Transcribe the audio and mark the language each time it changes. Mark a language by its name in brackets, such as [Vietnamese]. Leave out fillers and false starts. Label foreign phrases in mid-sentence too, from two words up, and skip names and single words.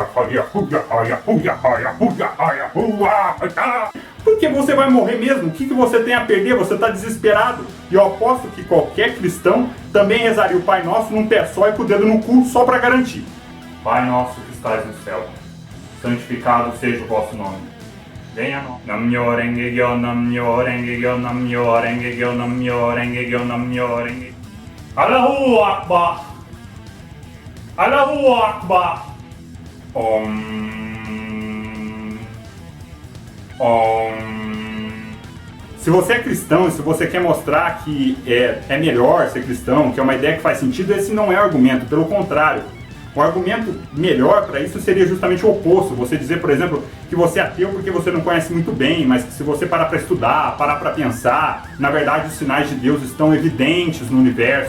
[Portuguese] Porque você vai morrer mesmo. O que você tem a perder? Você está desesperado. E eu aposto que qualquer cristão também rezaria o Pai Nosso num pé só e com o dedo no cu, só para garantir. Pai nosso que estás no céu, santificado seja o vosso nome. Venha a nós. [Japanese] 南無妙法蓮華経、南無妙法蓮華経、南無妙法蓮華経、南無妙法蓮華経、南無妙法蓮華経. [Arabic] الله أكبر! الله أكبر! [Sanskrit] Om. [Portuguese] Se você é cristão e se você quer mostrar que é melhor ser cristão, que é uma ideia que faz sentido, esse não é argumento, pelo contrário. O argumento melhor para isso seria justamente o oposto. Você dizer, por exemplo, que você é ateu porque você não conhece muito bem, mas que se você parar para estudar, parar para pensar, na verdade os sinais de Deus estão evidentes no universo.